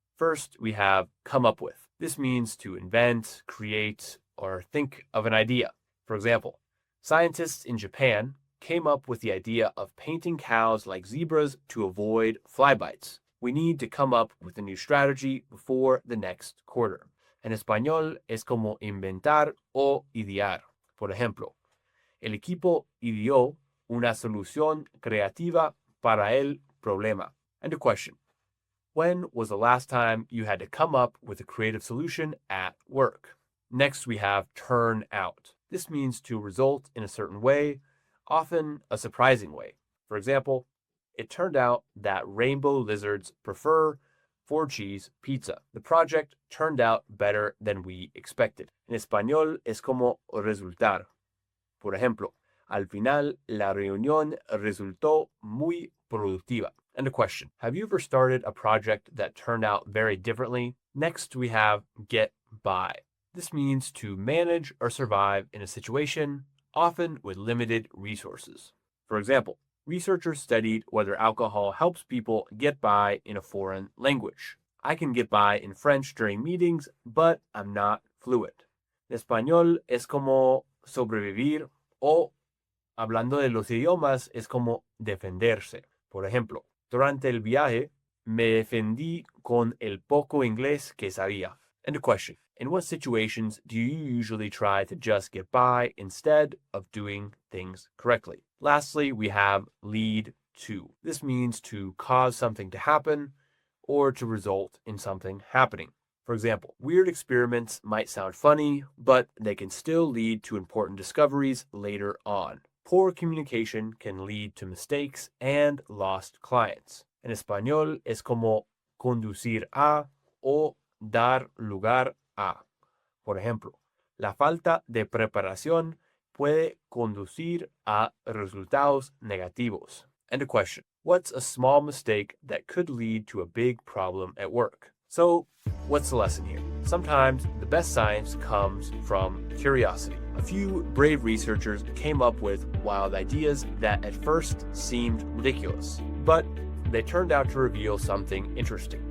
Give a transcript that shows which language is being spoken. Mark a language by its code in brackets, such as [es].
[en] First, we have come up with. This means to invent, create, or think of an idea. For example, scientists in Japan came up with the idea of painting cows like zebras to avoid fly bites. We need to come up with a new strategy before the next quarter. [es] En español es como inventar o idear. Por ejemplo, el equipo ideó una solución creativa para el problema. [en] And a question. When was the last time you had to come up with a creative solution at work? Next, we have turn out. This means to result in a certain way, often a surprising way. For example, it turned out that rainbow lizards prefer 4-cheese pizza. The project turned out better than we expected. [es] En español es como resultar. Por ejemplo, al final la reunión resultó muy productiva. [en] And a question. Have you ever started a project that turned out very differently? Next, we have get by. This means to manage or survive in a situation, often with limited resources. For example, researchers studied whether alcohol helps people get by in a foreign language. I can get by in French during meetings, but I'm not fluent. [es] En español es como sobrevivir o, hablando de los idiomas, es como defenderse. Por ejemplo, durante el viaje me defendí con el poco inglés que sabía. [en] And a question. In what situations do you usually try to just get by instead of doing things correctly? Lastly, we have lead to. This means to cause something to happen or to result in something happening. For example, weird experiments might sound funny, but they can still lead to important discoveries later on. Poor communication can lead to mistakes and lost clients. [es] En español es como conducir a o dar lugar a. Por ejemplo, la falta de preparación puede conducir a resultados negativos. [en] And a question. What's a small mistake that could lead to a big problem at work? So, what's the lesson here? Sometimes the best science comes from curiosity. a few brave researchers came up with wild ideas that at first seemed ridiculous, but they turned out to reveal something interesting.